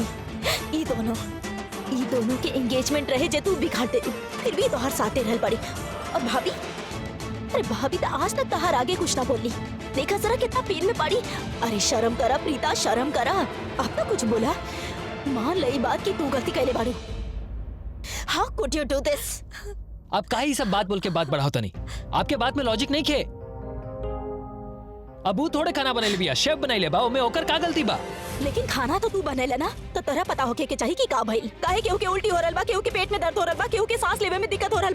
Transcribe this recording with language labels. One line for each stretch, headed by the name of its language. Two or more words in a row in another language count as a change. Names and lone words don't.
Bhojpuri: ई दोनों के एंगेजमेंट रहे जे तू बिगाड़ दे फिर भी तो हर साथ दे रहल बाड़ी। और भाभी अरे भाभी तो आज तक तहार आगे कुछ ना बोली। देखा जरा कितना पेन में पड़ी। अरे शर्म करा प्रीता शर्म करा। अब तो कुछ बोला मान लई बात की तू गलती कैले बाड़ू।
English: How could you do this?
Bhojpuri: आप काहे सब बात बोल के बात बढ़ाओ नहीं। आपके बात में लॉजिक नहीं खे। अबू थोड़े खाना बनाइले बिया शेफ बनाइले बा ओमे ओकर का गलती बा? लेकिन खाना तो तू बनेला ना, तो तोरा पता होके के चाहिए कि का भइल। काहे केहू के उल्टी हो रहल बा, केहू के पेट में दर्द हो रहल बा, केहू के सांस लेवे में दिक्कत हो रहल बा।